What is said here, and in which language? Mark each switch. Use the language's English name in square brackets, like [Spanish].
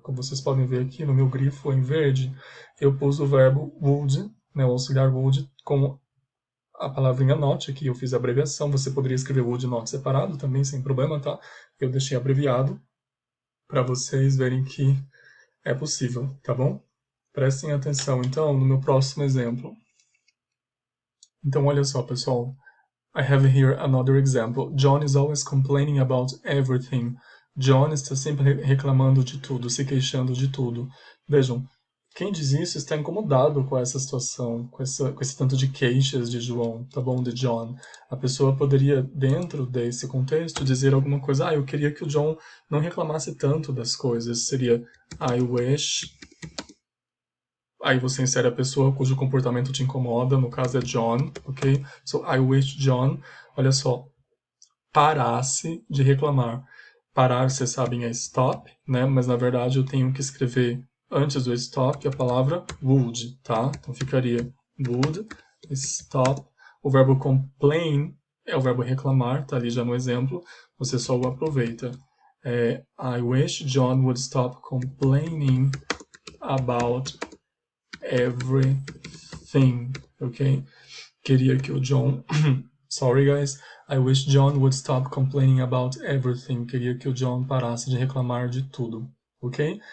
[Portuguese] Como vocês podem ver aqui no meu grifo em verde, eu pus o verbo would, né? O auxiliar would, com a palavrinha not, aqui eu fiz a abreviação. Você poderia escrever would not separado também, sem problema, tá? Eu deixei abreviado para vocês verem que é possível, tá bom? Prestem atenção, então, no meu próximo exemplo. Então, olha só, pessoal. [English] I have here another example. John is always complaining about everything. [Portuguese] John está sempre reclamando de tudo, se queixando de tudo. Vejam, quem diz isso está incomodado com essa situação, com esse tanto de queixas de João, tá bom? De John. A pessoa poderia, dentro desse contexto, dizer alguma coisa: eu queria que o John não reclamasse tanto das coisas. Seria [English] I wish... [Portuguese] Aí você insere a pessoa cujo comportamento te incomoda, no caso é John, ok? [English] So, I wish John, [Portuguese] olha só, parasse de reclamar. Parar, vocês sabem, é stop, né? Mas na verdade eu tenho que escrever antes do stop a palavra would, tá? Então ficaria would, stop. O verbo complain é o verbo reclamar, tá ali já no exemplo. Você só o aproveita. [English] I wish John would stop complaining about everything, ok? [Portuguese] Queria que o John [English] Sorry, guys. I wish John would stop complaining about everything. [Portuguese] Queria que o John parasse de reclamar de tudo. [English] Ok?